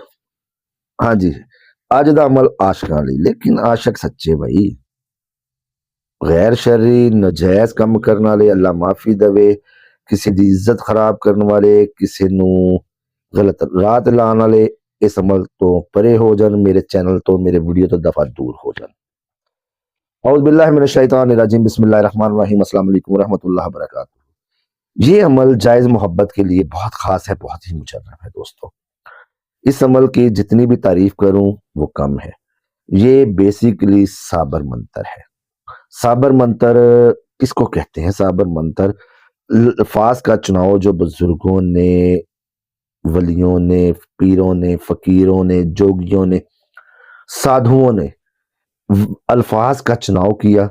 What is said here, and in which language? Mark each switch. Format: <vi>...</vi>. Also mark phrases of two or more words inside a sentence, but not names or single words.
<pa>ਹਾਂਜੀ, ਅੱਜ ਦਾ ਅਮਲ ਆਸ਼ਕਾਂ ਲਈ, ਲੇਕਿਨ ਆਸ਼ਕ ਸੱਚੇ ਬਈ। ਗੈਰ ਸ਼ਰਰੀ ਨਜਾਇਜ਼ ਕੰਮ ਕਰਨ ਵਾਲੇ ਅੱਲਾ ਮਾਫੀ ਦੇਵੇ, ਕਿਸੇ ਦੀ ਇੱਜ਼ਤ ਖਰਾਬ ਕਰਨ ਵਾਲੇ, ਕਿਸੇ ਨੂੰ ਗਲਤ ਰਾਹ ਤੇ ਲਾਉਣ ਵਾਲੇ ਇਸ ਅਮਲ ਤੋਂ ਪਰੇ ਹੋ ਜਾਣ, ਮੇਰੇ ਚੈਨਲ ਤੋਂ, ਮੇਰੇ ਵੀਡੀਓ ਤੋਂ ਦਫਾ ਦੂਰ ਹੋ ਜਾਣ।</pa> <ar>أعوذ بالله من الشيطان الرجيم، بسم الله الرحمن الرحيم، السلام عليكم رحمة الله وبركاته.</ar> <hi>ये अमल जायज़ मोहब्बत के लिए बहुत ख़ास है, बहुत ही मुशर्रफ है दोस्तों। इस अमल की जितनी भी तारीफ करूं वो कम है। ये बेसिकली साबर मंतर है। साबर मंतर किसको कहते हैं? साबर मंतर अल्फाज का चुनाव जो बुजुर्गों ने, वलियों ने, पीरों ने, फकीरों ने, जोगियों ने, साधुओं ने अल्फाज का चुनाव किया,</hi>